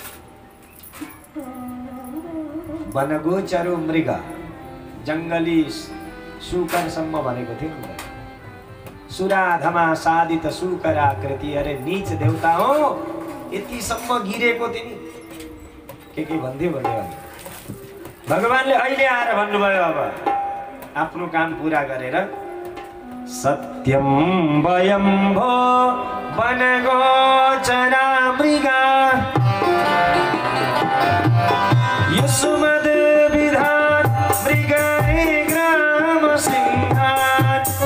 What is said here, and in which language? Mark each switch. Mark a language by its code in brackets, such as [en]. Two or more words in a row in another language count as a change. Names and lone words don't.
[sa] वनगोचरो मृग, [ne] जङ्गली सुकरसम्म भनेको थियो नि। [sa] सुराधमा साधित सुकर आकृति, [ne] अरे नीच देवता हो, यतिसम्म गिरेको तिमी के भन्थ्यो भन्यो। भगवानले अहिले आएर भन्नुभयो अब आफ्नो काम पूरा गरेर, [sa] सत्यम वयं भो वनगोचरा मृगा युष्मद् विधान मृगणे ग्राम सिंहान्